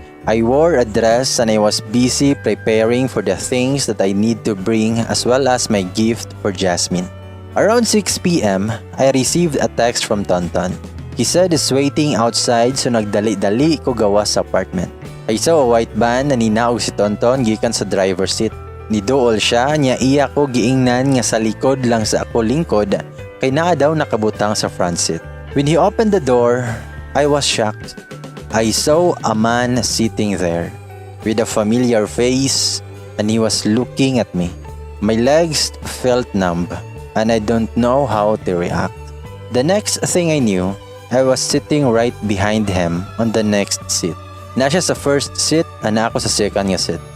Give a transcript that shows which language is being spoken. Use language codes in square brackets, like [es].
[en] I wore a dress and I was busy preparing for the things that I need to bring as well as my gift for Jasmine. Around 6 p.m., I received a text from Tonton. He said he's waiting outside so [ceb] nagdali-dali ko gawa sa [en] apartment. I saw a white van [ceb] na ninaog si Tonton gikan sa driver's seat. Nidool siya niya iya ko giingnan nga sa likod lang sa ako lingkod kay naa daw nakabutang sa front seat. [en] When he opened the door, I was shocked. I saw a man sitting there with a familiar face and he was looking at me. My legs felt numb and I don't know how to react. The next thing I knew, I was sitting right behind him on the next seat. [ceb] Na siya sa first seat, ana ako sa second nga seat.